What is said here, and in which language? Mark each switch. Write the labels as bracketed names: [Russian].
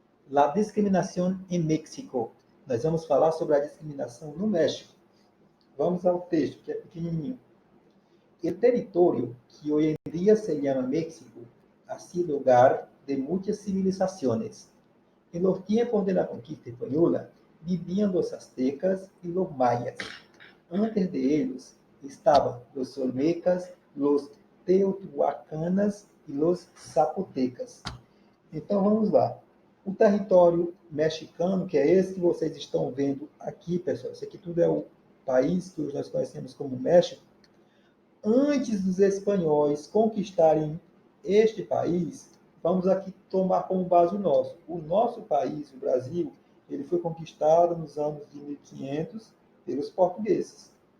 [Portuguese] La discriminação em México. Nós vamos falar sobre a discriminação no México. Vamos ao texto, que é pequenininho. O território que hoje em dia se chama México [Spanish] ha sido hogar de [Portuguese] muitas civilizações. [Spanish] En los tiempos de la conquista española vivían los aztecas y los mayas. Antes de ellos estaban los olmecas, los teotihuacanas e los zapotecas. [Portuguese] Então vamos lá. O território mexicano, que é esse que vocês estão vendo aqui, pessoal, isso aqui tudo é o país que nós conhecemos como México. Antes dos espanhóis conquistarem este país, vamos aqui tomar como base o nosso. O nosso país, o Brasil, ele foi conquistado nos anos de 1500 pelos portugueses.